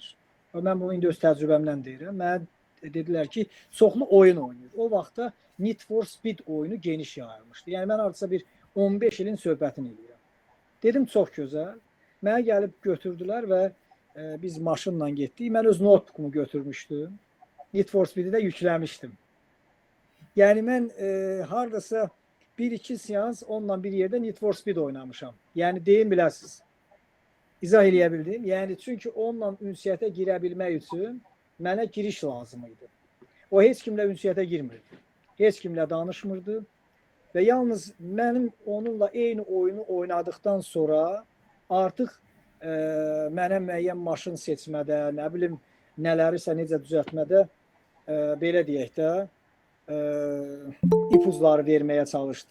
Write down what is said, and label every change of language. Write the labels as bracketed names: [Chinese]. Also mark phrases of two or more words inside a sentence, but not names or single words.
[Azerbaijani] Mən bunu indi öz təcrübəmdən deyirəm. Mənə dedilər ki, çoxlu oyun oynayır. O vaxtda Need for Speed oyunu geniş yayılmışdı. Yəni mən artısa bir 15 ilin söhbətini edirəm. Dedim, çox gözəl. Mənə gəlib götürdülər və biz maşınla getdik. Mən öz notebookumu götürmüşdüm. Need for Speed'i də yükləmişdim. Yəni mən hardasa 1-2 seans onunla bir yerdə Need for Speed oynamışam. Yəni deyim biləsiniz. İzah eləyə bildim. Yəni çünki onunla ünsiyyətə girə bilmək üçün mənə giriş lazım idi. O heç kimlə ünsiyyətə girmirdi. Heç kimlə danışmırdı və yalnız mənim onunla eyni oyunu oynadıktan sonra artıq mənə müəyyən maşın seçmədə, nə bilim nələrisə necə düzəltmədə belə deyək də ipuzları verməyə çalışdı.